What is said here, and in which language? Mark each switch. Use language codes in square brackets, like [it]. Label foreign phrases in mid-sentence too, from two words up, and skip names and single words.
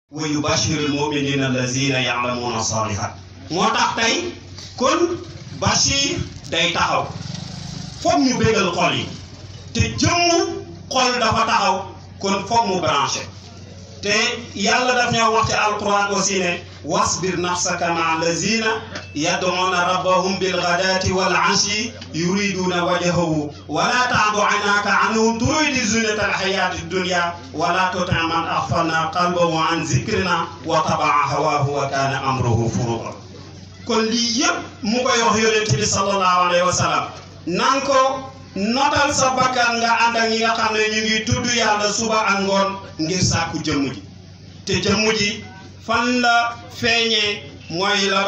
[ar] ويبشر المؤمنين الذين يعملون الصالحات [wo] moo tax tey kon Bachir day taxaw foog ñu bégal xol yi te jëmmu xol dafa taxaw kon foog mu branché te yàlla daf ñoo wax ci alquran aussi ne [ar] واصبر نفسك مع الذين يدعون ربهم بالغداة والعشي يريدون وجهه ولا تعد عينك عنهم تريد زينة الحياة الدنيا ولا تطع من أغفلنا قلبه عن ذكرنا واتبع هواه وكان أمره فرطا [wo] kon lii yëpp mu koy wax yonent bi [ar] صلى الله عليه وسلم [wo] nan ko notal sa bakkan nga ànd ak ñi nga xam ne ñu ngi tudd yàlla suba ak ngoon ngir sàkku jëmm ji te jëmm ji fan la feeñee mooy la